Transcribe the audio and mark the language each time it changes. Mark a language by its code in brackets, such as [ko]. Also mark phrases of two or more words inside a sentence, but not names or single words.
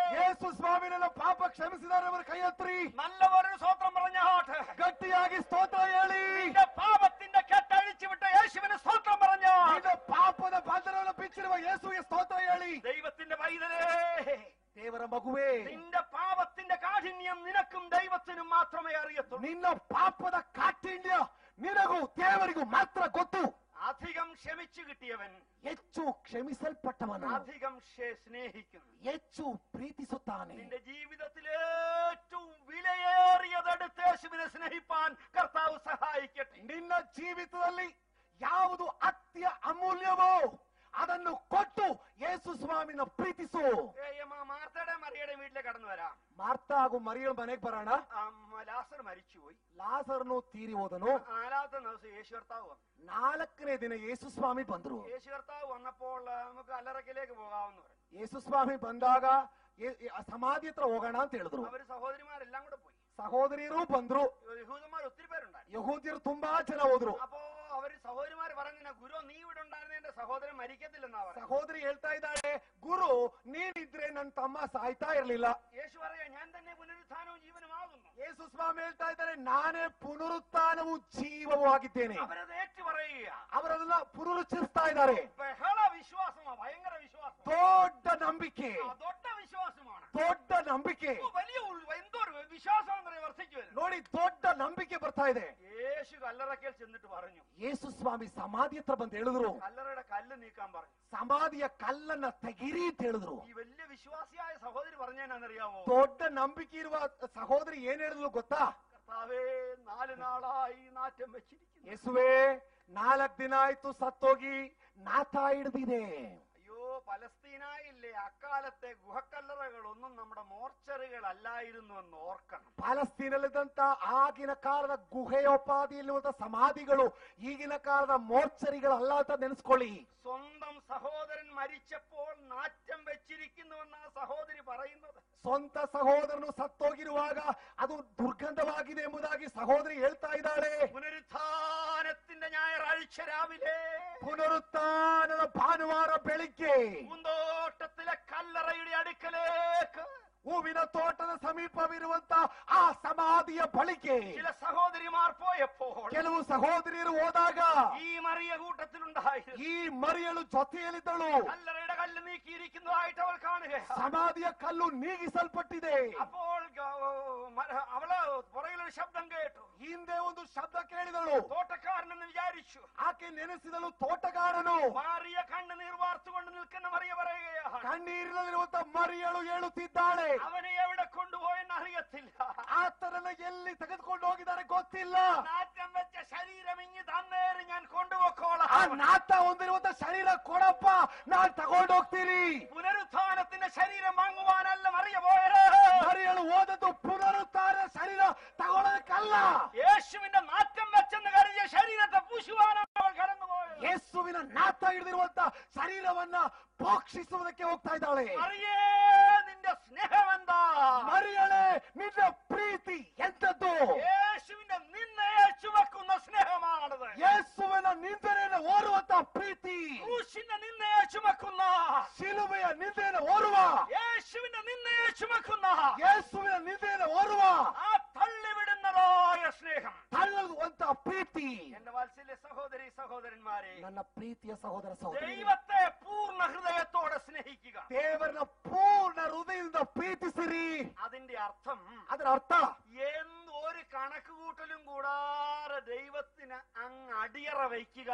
[kn] ಯೇಸು ಸ್ವಾಮಿ ನನ್ನ ಪಾಪ ಕ್ಷಮಿಸಿದರೆ ಅವರು ಕೈ ಎತ್ತರಿ. [ml] നല്ലവരൊരു സ്തോത്രം പറഞ്ഞാട്ട്, [kn] ಗಟ್ಟಿಯಾಗಿ ಸ್ತೋತ್ರ ಹೇಳಿ. [ml] നിന്റെ പാപത്തിന്റെ കെട്ടഴിച്ചു വിട്ട യേശുവിന് സ്തോത്രം പറഞ്ഞാ, [kn] ನಿನ್ನ ಪಾಪದ ಬಂಧನವನ್ನು ಬಿಚ್ಚಿರುವ ಯೇಸುವಿಗೆ ಸ್ತೋತ್ರ ಹೇಳಿ. [ml] ദൈവത്തിന്റെ പൈതലേ, [kn] ದೇವರ ಮಗುವೇ, [ml] നിന്റെ പാപത്തിന്റെ കാഠിന്യം നിനക്കും ദൈവത്തിനും മാത്രമേ അറിയത്തുള്ളൂ. [kn] ನಿನ್ನ ಪಾಪದ ಕಾಠಿಣ್ಯ ನಿನಗೂ ದೇವರಿಗೂ ಮಾತ್ರ ಗೊತ್ತು. [ml] അധികം ക്ഷമിച്ചു കിട്ടിയവൻ [kn] ಹೆಚ್ಚು ಕ್ಷಮಿಸಲ್ಪಟ್ಟವನು [ml] അധികം സ്നേഹിക്കുന്നു. [kn] ಹೆಚ್ಚು ಪ್ರೀತಿಸುತ್ತಾನೆ. [ml] നിന്റെ ജീവിതത്തിൽ ഏറ്റവും വിലയേറിയതെടുത്ത് യേശുവിനെ സ്നേഹിപ്പാൻ കർത്താവ് സഹായിക്കട്ടെ. [kn] ನಿನ್ನ ಜೀವಿತದಲ್ಲಿ ಯಾವುದು ಅತ್ಯ ಅಮೂಲ್ಯವೋ ಅದನ್ನು ಕೊಟ್ಟು ಯೇಸು ಸ್ವಾಮಿನ ಪ್ರೀತಿಸು. [ml] മാർത്തയുടെ മറിയുടെ വീട്ടിലേക്ക് കടന്നു വരാം. [kn] ಮಾರ್ತಾ ಹಾಗೂ ಮರಿಯಳ ಮನೆಗೆ ಬರೋಣ. [ml] ലാസർ മരിച്ചുപോയി. [kn] ಲಾಸರನು ತೀರಿ ಹೋದನು. [ml] 4ാമത്തെ ദിവസം യേശു കർത്താവ് വന്നു. [kn] 4ನೇ ದಿನ ಯೇಸು ಸ್ವಾಮಿ ಬಂದ್ರು. [ml] യേശു കർത്താവ് വന്നപ്പോൾ നമുക്ക് കല്ലറക്കിലേക്ക് പോകാമെന്ന് പറഞ്ഞു. [kn] ಯೇಸು ಸ್ವಾಮಿ ಬಂದಾಗ ಸಮಾಧಿ ಹತ್ರ ಹೋಗೋಣ ಅಂತ ಹೇಳಿದ್ರು. [ml] അവര് സഹോദരിമാരെല്ലാം കൂടെ പോയി. [kn] ಸಹೋದರಿಯರು ಬಂದ್ರು. [ml] യഹൂദന്മാർ ഒത്തിരി പേരുണ്ടായി. [kn] ಯಹೂದ್ಯರು ತುಂಬಾ ಜನ ಹೋದ್ರು. [ml] അപ്പോ അവര് സഹോദരിമാര് പറഞ്ഞ ഗുരു നീ ഇവിടെ ഉണ്ടായിരുന്ന എന്റെ സഹോദരൻ മരിക്കത്തില്ലെന്നാ പറഞ്ഞു. [kn] ಸಹೋದರಿ ಹೇಳ್ತಾ ಇದ್ದಾಳೆ, ಗುರು ನೀನಿದ್ರೆ ನನ್ನ ತಮ್ಮ ಸಾಯ್ತಾ ಇರ್ಲಿಲ್ಲ. [ml] യേശു പറയാ, ഞാൻ തന്നെ പുനരുത്ഥാനവും ജീവനുമാകുന്നു. [kn] ಯೇಸು ಸ್ವಾಮಿ ಹೇಳ್ತಾ ಇದ್ದಾರೆ, ನಾನೇ ಪುನರುತ್ಥಾನವು ಜೀವವೂ ಆಗಿದ್ದೇನೆ. [ml] അവരത് ഏറ്റു പറയുക. [kn] ಅವರನ್ನ ಪುನರುಚ್ಚರಿಸ್ತಾ ಇದ್ದಾರೆ. [ml] ബഹള വിശ്വാസമാ, ഭയങ്കര വിശ്വാസം, [kn] ದೊಡ್ಡ ನಂಬಿಕೆ, [ml] ദൊഡ വിശ്വാസമാണ്. [kn] ದೊಡ್ಡ ನಂಬಿಕೆ. [ml] വലിയ എന്തോ വിശ്വാസം വർദ്ധിച്ചു വരുന്നു. [kn] ನೋಡಿ, ದೊಡ್ಡ ನಂಬಿಕೆ ಬರ್ತಾ ಇದೆ. [ml] യേശു കല്ലറക്കൽ ചെന്നിട്ട് പറഞ്ഞു, [kn] ಯೇಸು ಸ್ವಾಮಿ ಸಮಾಧಿ ಹತ್ರ ಬಂದು ಹೇಳಿದ್ರು, [ml] കല്ലറയുടെ കല്ല് നീക്കാൻ പറഞ്ഞു. [kn] ಸಮಾಧಿಯ ಕಲ್ಲನ್ನ ತೆಗಿರಿ ಅಂತ ಹೇಳಿದ್ರು. [ml] ഈ വലിയ വിശ്വാസിയായ സഹോദരി പറഞ്ഞാന്നറിയാമോ? [kn] ದೊಡ್ಡ ನಂಬಿಕೆ ಇರುವ ಸಹೋದರಿ ಏನ್ ಹೇಳಿದ್ರು ಗೊತ್ತಾ? [ml] കർത്താവേ, 4 നാളായി നാറ്റം വെച്ചിരിക്കുന്നു. [kn] ಯೇಸುವೆ, 4 ದಿನ ಆಯ್ತು ಸತ್ತೋಗಿ ನಾಥ ಹಿಡಿದಿದೆ. [ml] അയ്യോ, പലസ്തീനായില്ലേ അക്കാലത്തെ ഗുഹക്കല്ലറകളൊന്നും നമ്മുടെ മോർച്ചറികളല്ലായിരുന്നു എന്ന് ഓർക്കണം. [kn] ಪಾಲಸ್ತೀನಲ್ಲಿದ್ದಂತ ಆಗಿನ ಕಾಲದ ಗುಹೆಯೋಪಾದಿಯಲ್ಲಿರುವಂತ ಸಮಾಧಿಗಳು ಈಗಿನ ಕಾಲದ ಮೋರ್ಚರಿಗಳಲ್ಲ ಅಂತ ನೆನೆಸ್ಕೊಳ್ಳಿ. [ml] സ്വന്തം സഹോദരൻ മരിച്ചപ്പോൾ നാറ്റം വെച്ചിരിക്കുന്നുവെന്നാണ് സഹോദരി പറയുന്നത്. [kn] ಸ್ವಂತ ಸಹೋದರನು ಸತ್ತೋಗಿರುವಾಗ ಅದು ದುರ್ಗಂಧವಾಗಿದೆ ಎಂಬುದಾಗಿ ಸಹೋದರಿ ಹೇಳ್ತಾ ಇದ್ದಾಳೆ. [ml] പുനരുത്ഥാനത്തിന്റെ ഞായറാഴ്ച രാവിലെ, [kn] ಪುನರುತ್ಥಾನದ ಭಾನುವಾರ ಬೆಳಿಗ್ಗೆ [ml] പൂന്തോട്ടത്തിലെ [kn] ಸ್ಥಳವಿರುವಂತ ಆ ಸಮಾಧಿಯ ಬಳಿಗೆ [ml] ചില സഹോദരിമാർ പോയപ്പോൾ [kn] ಕೆಲವು ಸಹೋದರಿಯರು ಹೋದಾಗ [ml] ഈ മറിയ കൂട്ടത്തിലുണ്ടായിരുന്നു. [kn] ಈ ಮರಿಯಳು ಜೊತೆಯಲ್ಲಿದ್ದಳು. [ml] കല്ലറയുടെ കല്ല് നീക്കിയിരിക്കുന്നതായിട്ട് അവൾ കാണുകയാണ്. [kn] ಸಮಾಧಿಯ ಕಲ್ಲು ನೀಗಿಸಲ್ಪಟ್ಟಿದೆ. [ml] അപ്പോൾ അവള് പുറകിലൊരു ശബ്ദം കേട്ടു. [kn] ಹಿಂದೆ ಒಂದು ಶಬ್ದ ಕೇಳಿದಳು. [ml] തോട്ടക്കാരനെന്ന് വിചാരിച്ചു. [kn] ಆಕೆ ನೆನೆಸಿದಳು ತೋಟಗಾರನು. [ml] മാറിയ കണ്ണുനീർ വാർത്തുകൊണ്ട് നിൽക്കുന്ന മറിയ പറയുകയാണ്, [kn] ಕಣ್ಣೀರಿನಲ್ಲಿರುವಂತ ಮರಿಯಳು ಹೇಳುತ್ತಿದ್ದಾಳೆ, [ml] അവനെ എവിടെ കൊണ്ടുപോയെന്ന് അറിയത്തില്ല. [kn] ಆತನನ್ನ ಎಲ್ಲಿ ತೆಗೆದುಕೊಂಡು ಹೋಗಿದ್ದಾರೆ ಗೊತ್ತಿಲ್ಲ. [ml] നാറ്റം വെച്ച ശരീരം ഇങ്ങ് തന്നേറി ഞാൻ കൊണ്ടുപോക്കോളാം. [kn] ಆ ನಾಟ ಹೊಂದಿರುವಂತ ಶರೀರ ಕೊಡಪ್ಪ, ನಾನ್ ತಗೊಂಡು ಹೋಗ್ತೀನಿ. [ml] പുനരുത്ഥാനത്തിന്റെ ശരീരം വാങ്ങുവാനല്ല മറിയ പോയത്. [kn] ಮರಿಯಳು ಹೋದದ್ದು ಪುನರುತ್ಥಾನ ಶರೀರ ತಗೊಳ್ಳೋದಕ್ಕಲ್ಲ, [ml] യേശുവിന്റെ നാറ്റം വെച്ചെന്ന് കരുതിയ ശരീരത്തെ പൂശുവാനാണ് അവൾ കടന്നുപോയത്. [kn] ಯೇಸುವಿನ ನಾಟ ಹಿಡಿದಿರುವಂತ ಶರೀರವನ್ನ ಪೋಷಿಸುವುದಕ್ಕೆ ಹೋಗ್ತಾ ಇದ್ದಾಳೆ. [ml] മറിയേ, നിന്റെ സ്നേഹമെന്താ? [kn] ಮರಿಯಳೆ, ನಿನ್ನ ಪ್ರೀತಿ ಎಂತದ್ದು? [ml] യേശുവിന്റെ നിന്നയെ ചുമക്കുന്ന സ്നേഹമാണത്. [kn] ಯೇಸುವಿನ ನಿಂದನೆಯನ್ನು ಓರುವಂತ ಪ್ರೀತಿ, [ml] ക്രൂശിന്റെ നിന്നയെ ചുമക്കുന്ന, [kn] ಶಿಲುಬೆಯ ನಿಂದೆಯನ್ನು ಓರುವ, [ml] യേശുവിന്റെ നിന്നയെ ചുമക്കുന്ന, [kn] ಯೇಸುವಿನ ನಿಂದೆಯನ್ನು ಓರುವ [ml] ആ തള്ളിവിടുന്നതായ സ്നേഹം, [kn] ತಳ್ಳುವಂತ ಪ್ರೀತಿ. [ml] എന്റെ വാത്സല്യ സഹോദരി സഹോദരന്മാരെ, [kn] ನನ್ನ ಪ್ರೀತಿಯ ಸಹೋದರ ಸಹೋದರಿ, [ml] ദൈവത്തെ പൂർണ്ണ ഹൃദയത്തോടെ സ്നേഹിക്കുക. [kn] ದೇವರನ್ನ ಪೂರ್ಣ ಹೃದಯದಿಂದ ಪ್ರೀತಿಸಿರಿ. [ml] അതിന്റെ അർത്ഥം, [kn] ಅದರ ಅರ್ಥ, [ml] ഒരു കണക്കുകൂട്ടലും കൂടാതെ ദൈവത്തിന് അങ്ങ് അടിയറ വയ്ക്കുക.